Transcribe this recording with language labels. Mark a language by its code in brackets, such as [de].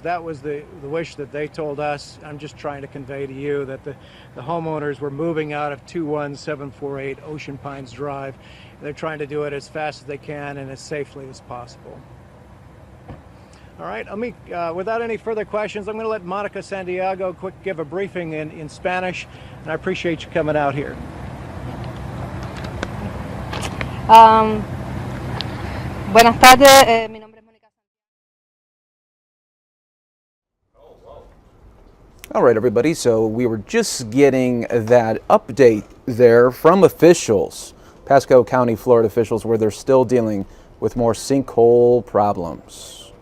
[en] That was the wish that they told us. I'm just trying to convey to you that the homeowners were moving out of 21748 Ocean Pines Drive. They're trying to do it as fast as they can and as safely as possible. All right, without any further questions, I'm going to let Monica Santiago give a briefing in Spanish, and I appreciate you coming out here. [es] Buenas tardes, mi nombre es Mónica. [en] All right, everybody, so we were just getting that update there from officials, Pasco County, Florida officials, where they're still dealing with more sinkhole problems.